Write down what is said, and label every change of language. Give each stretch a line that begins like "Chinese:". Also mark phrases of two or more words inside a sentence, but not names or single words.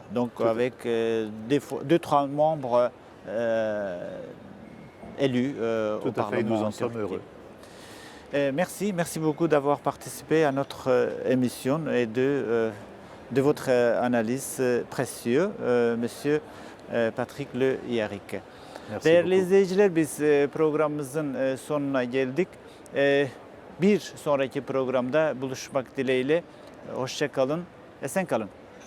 French: Donc avec 2-3 membres élus au Tout à fait, Parlement. nous en sommes heureux. Merci beaucoup d'avoir participé à notre émission et de votre analyse précieuse, Monsieur Patrick Le Yarrick.
Turkish: Değerli izleyiciler, biz programımızın sonuna geldik. Bir sonraki programda buluşmak dileğiyle. Hoşça kalın, esen kalın.